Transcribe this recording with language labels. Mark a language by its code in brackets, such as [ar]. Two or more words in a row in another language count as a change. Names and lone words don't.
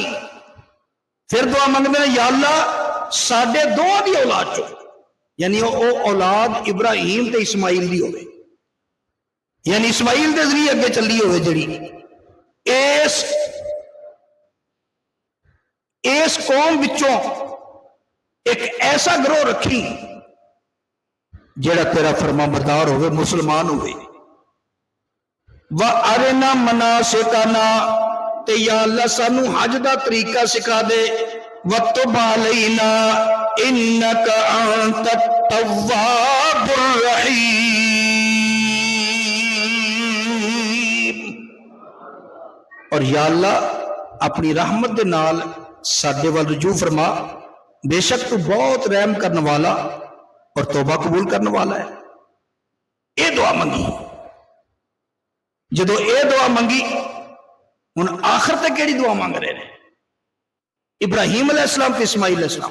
[pa] ਫਿਰ ਦੁਆ ਮੰਗਤੇ ਹੈਂ ਯਾ ਅੱਲਾਹ ਸਾਡੇ ਦੋਵਾਂ ਦੀ ਔਲਾਦ ਚੋ, ਯਾਨੀ ਵੋ ਔਲਾਦ ਇਬਰਾਹੀਮ ਤੇ ਇਸਮਾਈਲ ਦੀ ਹੋਵੇ, ਯਾਨੀ ਇਸਮਾਈਲ ਦੇ ਜ਼ਰੀਏ ਅੱਗੇ ਚਲੀ ਹੋਵੇ, ਜੜੀ ਇਸ ਕੌਮ ਵਿਚੋਂ ਏਕ ਐਸਾ ਗਰੋਹ ਰੱਖੀ ਜੇੜ੍ਹਾ ਤੇਰਾ ਫ਼ਰਮਾ ਬਰਦਾਰ ਹੋਵੇ, ਮੁਸਲਮਾਨ ਹੋਵੇ। [ar] وأرنا مناسكنا, [pa] ਤੇ ਯਾ ਅੱਲਾਹ ਸਾਨੂ ਹੱਜ ਦਾ ਤਰੀਕਾ ਸਿਖਾ ਦੇ। [ar] وتب علينا إنك أنت التواب الرحيم. [pa] ਔਰ ਯਾ ਅੱਲਾਹ ਅਪਣੀ ਰਹਿਮਤ ਦੇ ਨਾਲ ਸਾਡੇ ਵੱਲ ਰੁਜੂ ਫ਼ਰਮਾ, ਬੇਸ਼ੱਕ ਤੂ ਬਹੁਤ ਰਹਿਮ ਕਰਨੇ ਵਾਲਾ ਔਰ ਤੌਬਾ ਕਬੂਲ ਕਰਨੇ ਵਾਲਾ ਹੈ। ਯੇ ਦੁਆ ਮੰਗੀ, ਜਦੋਂ ਯੇ ਦੁਆ ਮੰਗੀ ਹੁਣ ਆਖ਼ਿਰ ਤਕ ਕੇੜ੍ਹੀ ਦੁਆ ਮਾਂਗ ਰਹੇ ਹੈਂ ਇਬਰਾਹੀਮ ਅਲੈਹਿੱਸਲਾਮ ਤੇ ਇਸਮਾਈਲ ਅਲੈਹਿੱਸਲਾਮ।